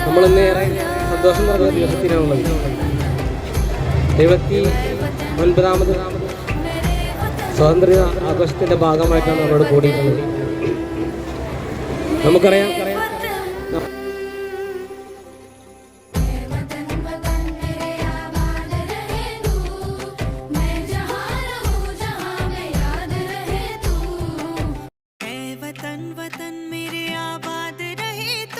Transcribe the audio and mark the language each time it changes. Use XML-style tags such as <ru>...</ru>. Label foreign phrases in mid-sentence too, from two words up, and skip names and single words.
<ml>നമ്മളിന്ന് ഏറെ സന്തോഷം നിറഞ്ഞ ദിവസത്തിനാണുള്ളത്. 79ാമത് സ്വാതന്ത്ര്യ ആഘോഷത്തിൻ്റെ ഭാഗമായിട്ടാണ് നമ്മളോട് കൂടിയിട്ടുള്ളത്. നമുക്കറിയാം,</ml> <hi>ऐ वतन वतन मेरे आबाद रहे तू। मैं जहाँ रहूँ जहाँ में याद रहे तू। ऐ वतन वतन मेरे आबाद रहे तू,</hi>